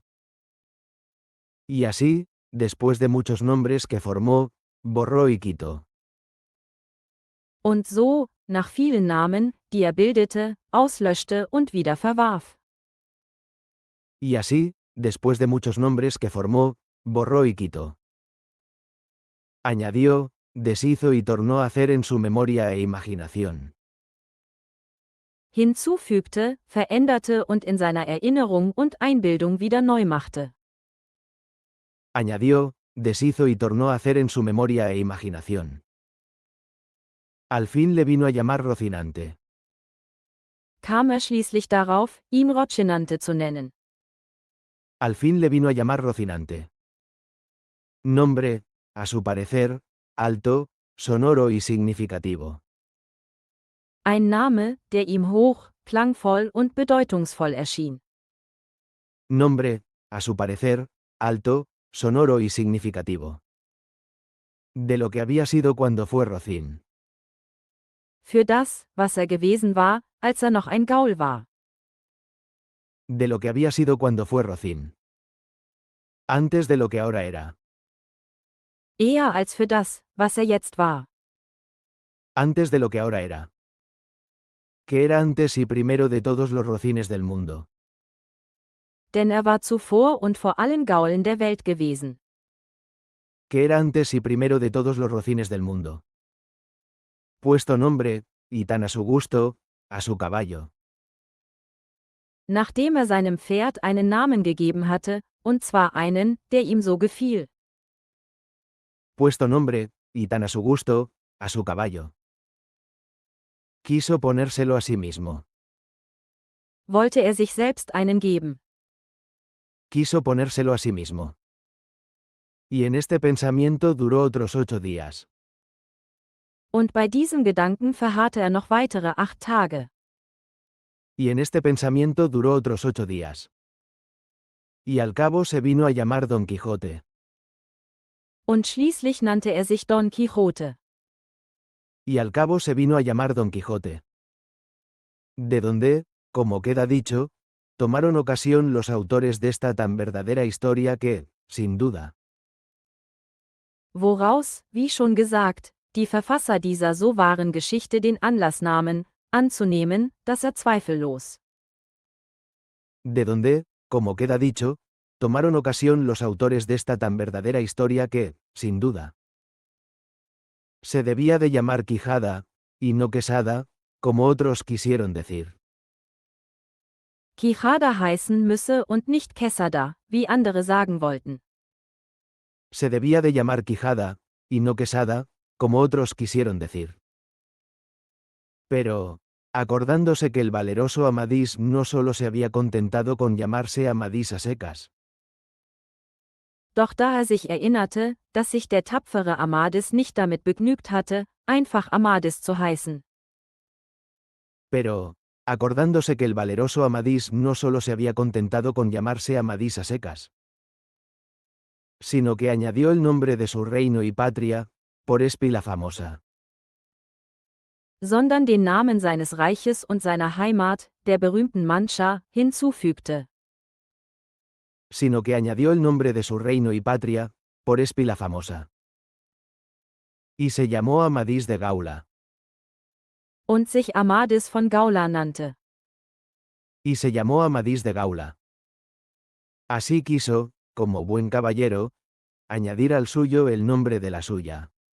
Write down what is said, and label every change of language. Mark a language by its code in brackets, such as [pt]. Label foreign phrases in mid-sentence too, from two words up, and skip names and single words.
[es] Y así, después de muchos nombres que formó, borró y quitó. [de] Und so, nach vielen Namen, die er bildete, auslöschte und wieder verwarf. [es] Y así, después de muchos nombres que formó, borró y quitó. Añadió, deshizo y tornó a hacer en su memoria e imaginación. [de] Hinzufügte, veränderte und in seiner Erinnerung und Einbildung wieder neu machte. [es] Añadió, deshizo y tornó a hacer en su memoria e imaginación. Al fin le vino a llamar Rocinante. [de] Kam er schließlich darauf, ihn Rocinante zu nennen. [es] Al fin le vino a llamar Rocinante. Nombre, a su parecer, alto, sonoro y significativo. [de] Ein Name, der ihm hoch, klangvoll und bedeutungsvoll erschien. [es] Nombre, a su parecer, alto, sonoro y significativo. De lo que había sido cuando fue Rocín. [de] Für das, was er gewesen war, als er noch ein Gaul war. [es] De lo que había sido cuando fue Rocín. Antes de lo que ahora era. [de] Eher als für das, was er jetzt war. [es] Antes de lo que ahora era. que era antes y primero de todos los rocines del mundo. [de] Denn er war zuvor und vor allen Gaulen der Welt gewesen. [es] Que era antes y primero de todos los rocines del mundo. Puesto nombre, y tan a su gusto, a su caballo. [de] Nachdem er seinem Pferd einen Namen gegeben hatte, und zwar einen, der ihm so gefiel. [es] Puesto nombre, y tan a su gusto, a su caballo. Quiso ponérselo a sí mismo. [de] Wollte er sich selbst einen geben. [es] Quiso ponérselo a sí mismo. Y en este pensamiento duró otros 8 días. [de] Und bei diesem Gedanken verharrte er noch weitere 8 Tage. [es] Y en este pensamiento duró otros 8 días. Y al cabo se vino a llamar Don Quijote. [de] Und schließlich nannte er sich Don Quixote. [es] Y al cabo se vino a llamar Don Quijote. De donde, como queda dicho, tomaron ocasión los autores de esta tan verdadera historia que, sin duda, [de] Woraus, wie schon gesagt, die Verfasser dieser so wahren Geschichte den Anlass nahmen, anzunehmen, dass er zweifellos. [es] de donde, como queda dicho, tomaron ocasión los autores de esta tan verdadera historia que, sin duda, se debía de llamar Quijada, y no Quesada, como otros quisieron decir. [de] Quijada heißen müsse und nicht Quesada, wie andere sagen wollten. [es] Se debía de llamar Quijada, y no Quesada, como otros quisieron decir. Pero, acordándose que el valeroso Amadís no solo se había contentado con llamarse Amadís a secas, [de] Doch da er sich erinnerte, dass sich der tapfere Amadis nicht damit begnügt hatte, einfach Amadis zu heißen. [es] pero, acordándose que el valeroso Amadís no solo se había contentado con llamarse Amadís a secas, sino que añadió el nombre de su reino y patria, por Espi la famosa, [de] Sondern den Namen seines Reiches und seiner Heimat, der berühmten Mancha, hinzufügte. [es] sino que añadió el nombre de su reino y patria, por Espi la famosa. Y se llamó Amadís de Gaula. [de] Und sich Amadis von Gaula nannte. [es] Y se llamó Amadís de Gaula. Así quiso, como buen caballero, añadir al suyo el nombre de la suya.